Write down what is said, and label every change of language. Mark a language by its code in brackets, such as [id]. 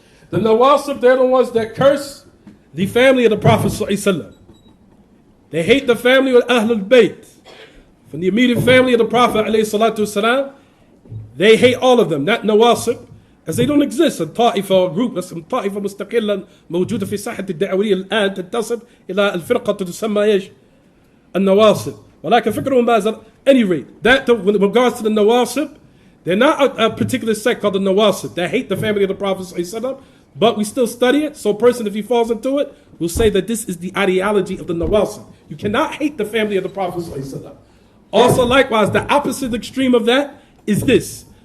[en] The Nawasib, they're the ones that curse the family of the Prophet ﷺ. They hate the family of Ahlul Bayt. From the immediate family of the Prophet ﷺ, they hate all of them, not Nawasib, as they don't exist. A ta'ifa or group, [ar] اسم طائفة مستقلة موجودة في ساحة الدعوية الآن تنتسب إلى الفرقة تسمى إيش؟ النواصب. ولكن فكرهم ماذا؟ [en] Any rate, that with regards to the Nawasib, they're not a particular sect called the Nawasib. They hate the family of the Prophet ﷺ, but we still study it. So a person, if he falls into it, will say that this is the ideology of the Nawasib. You cannot hate the family of the Prophet ﷺ. Also, likewise, the opposite extreme of that is this.